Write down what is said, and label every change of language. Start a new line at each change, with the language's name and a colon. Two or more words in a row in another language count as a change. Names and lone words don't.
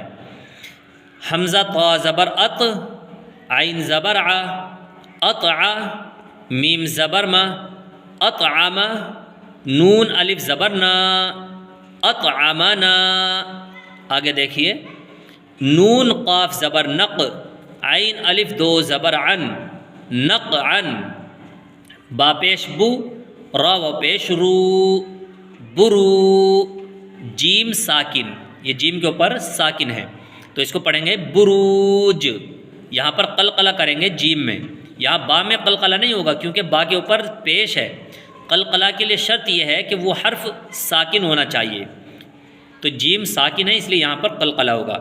Urdu: حمزہ طا زبر اط، عین زبر ع، اطع، میم زبر ما، اطعم، نون الف زبر نا، اطعمنا۔ آگے دیکھیے، نون قاف زبر نق، عین الف دو زبر عن، نقعن، با پیش بو، را و پیش رو، برو، جیم ساکن، یہ جیم کے اوپر ساکن ہے تو اس کو پڑھیں گے بروج، یہاں پر قلقلہ کریں گے جیم میں، یہاں با میں قلقلہ نہیں ہوگا کیونکہ با کے اوپر پیش ہے۔ قلقلہ کے لیے شرط یہ ہے کہ وہ حرف ساکن ہونا چاہیے، تو جیم ساکن ہے اس لیے یہاں پر قلقلہ ہوگا۔